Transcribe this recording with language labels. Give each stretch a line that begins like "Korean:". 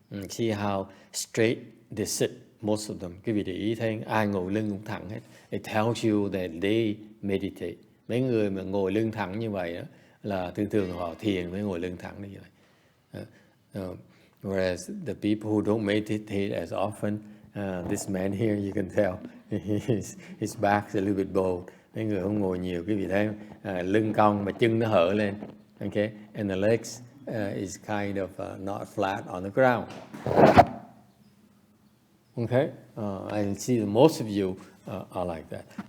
English: See how straight they sit, most of them.
Vietnamese: Quý vị để ý thấy ai ngồi lưng cũng thẳng hết.
English: It tells you that they meditate.
Vietnamese: Mấy người mà ngồi lưng thẳng như vậy đó, là thường họ thiền mới ngồi lưng thẳng như vậy.
English: Whereas the people who don't meditate as often, this man here, you can tell his back's a little bit bowed.
Vietnamese: Mấy người không ngồi nhiều, quý vị thấy lưng cong mà chân nó hở lên.
English: Okay, and the legs is kind of not flat on the ground. Okay, I see that most of you are like that.